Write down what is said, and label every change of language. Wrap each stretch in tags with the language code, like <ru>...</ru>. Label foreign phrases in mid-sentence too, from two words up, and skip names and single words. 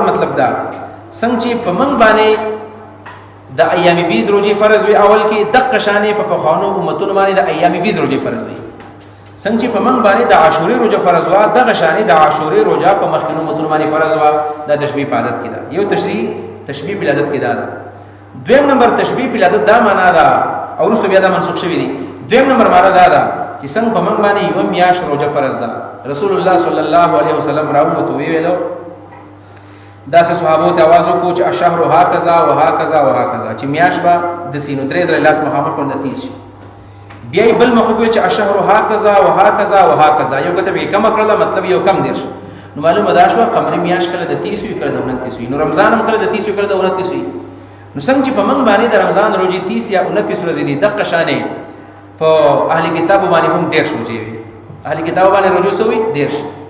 <ps>مطلب دا څنګه چې په من باندې د ایام بیز روزه فرض وي اول کې دقه شانې په پخوانو امتونو باندې د ایام بیز روزه فرض وي څنګه چې په من باندې د عاشورې روزه فرض وا دغه شانې د عاشورې روزه په مخکینو امتونو باندې فرض وا د تشبیه په عادت کې ده یو تشبیه په عادت کې ده دویم نمبر تشبیه په عادت دا معنا ده او رسو بیا دا منسوخ شوی دي دویم نمبر معنا ده چې څنګه په من باندې یو میاش روزه فرض ده رسول الله</ps> <ar>صلی الله علیه وسلم</ar> <ps>راوته ویلو دا سه صحابو ته आवाज وکړو چې</ps> <ar>الشهر هکذا وهكذا وهكذا</ar> <ps>چې میاش با د سینو درې زره لاس مخامخ کول د 30 بیا بل مخکې چې</ps> <ar>الشهر هکذا وهكذا وهكذا</ar> <ps>یو کته به کم کړل مطلب یو کم دیش نو معلومه دا شو قمری میاش کله د 30 کړه د 29 نو رمضان هم کله د 30 کړه د 29 نو څنګه چې په من باندې د رمضان روزي 30 یا 29 ورځې دي دغه شانې په اهلي کتاب باندې هم 10 روزي وي اهلي کتاب باندې روزي سوي 10</ps>